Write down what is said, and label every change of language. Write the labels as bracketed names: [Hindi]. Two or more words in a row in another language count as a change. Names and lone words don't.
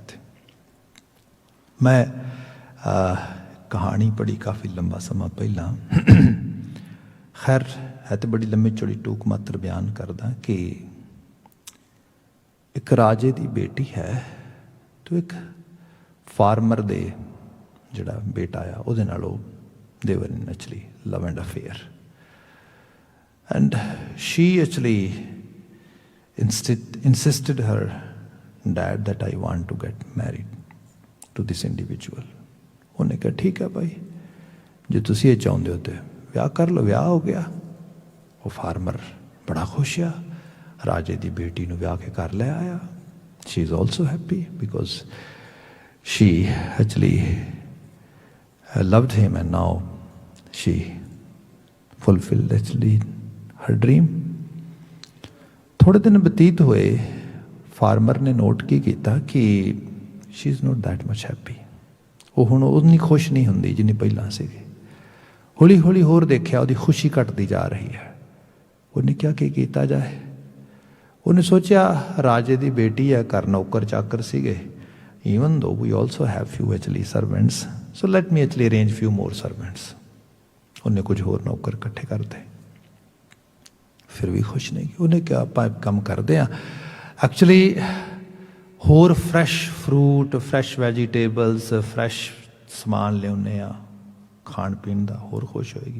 [Punjabi] ਤੇ ਮੈਂ ਕਹਾਣੀ ਪੜ੍ਹੀ ਕਾਫੀ ਲੰਬਾ ਸਮਾਂ ਪਹਿਲਾਂ, ਖੈਰ ਹੈ ਤਾਂ ਬੜੀ ਲੰਮੀ ਚੌੜੀ ਟੂਕ ਮਾਤਰ ਬਿਆਨ ਕਰਦਾ ਕਿ ਇੱਕ ਰਾਜੇ ਦੀ ਬੇਟੀ ਹੈ, ਤੇ ਇੱਕ ਫਾਰਮਰ ਦੇ ਜਿਹੜਾ ਬੇਟਾ ਆ ਉਹਦੇ ਨਾਲ ਉਹ [English] they were in actually love and affair, and she actually insisted her dad that I want to get married to this individual. [Punjabi] ਉਹਨੇ ਕਿਹਾ ਠੀਕ ਹੈ ਭਾਈ, ਜੇ ਤੁਸੀਂ ਇਹ ਚਾਹੁੰਦੇ ਹੋ ਤੇ ਵਿਆਹ ਕਰ ਲਓ। ਵਿਆਹ ਹੋ ਗਿਆ। ਉਹ ਫਾਰਮਰ ਬੜਾ ਖੁਸ਼ ਆ, ਰਾਜੇ ਦੀ ਬੇਟੀ ਨੂੰ ਵਿਆਹ ਕੇ ਘਰ ਲੈ ਆਇਆ। [English] she is also happy because she actually loved him, and now she fulfilled actually her dream. [Punjabi] ਥੋੜੇ ਦਿਨ ਬਤੀਤ ਹੋਏ, ਫਾਰਮਰ ਨੇ ਨੋਟ ਕੀ ਕੀਤਾ ਕਿ [English] she is not that much happy. [Punjabi] ਉਹ ਹੁਣ ਉਨੀ ਖੁਸ਼ ਨਹੀਂ ਹੁੰਦੀ ਜਿੰਨੀ ਪਹਿਲਾਂ ਸੀਗੀ। ਹੌਲੀ ਹੌਲੀ ਹੋਰ ਦੇਖਿਆ ਉਹਦੀ ਖੁਸ਼ੀ ਘਟਦੀ ਜਾ ਰਹੀ ਹੈ। ਉਹਨੇ ਕਿਹਾ ਕੀ ਕੀਤਾ ਜਾਏ। ਉਹਨੇ ਸੋਚਿਆ ਰਾਜੇ ਦੀ ਬੇਟੀ ਹੈ, ਘਰ ਨੌਕਰ ਚਾਕਰ ਸੀਗੇ, [English] even though we also have few actually servants, so let me actually arrange few more servants. [Punjabi] ਉਹਨੇ ਕੁਝ ਹੋਰ ਨੌਕਰ ਇਕੱਠੇ ਕਰਤੇ, ਫਿਰ ਵੀ ਖੁਸ਼ ਨਹੀਂ। ਉਹਨੇ ਕਿਹਾ ਆਪਾਂ ਕੰਮ ਕਰਦੇ ਹਾਂ, ਐਕਚੁਅਲੀ ਹੋਰ [English] fresh fruit, fresh vegetables, fresh [Punjabi] ਸਮਾਨ ਲਿਆਉਂਦੇ ਆ ਖਾਣ ਪੀਣ ਦਾ, ਹੋਰ ਖੁਸ਼ ਹੋਏਗੀ।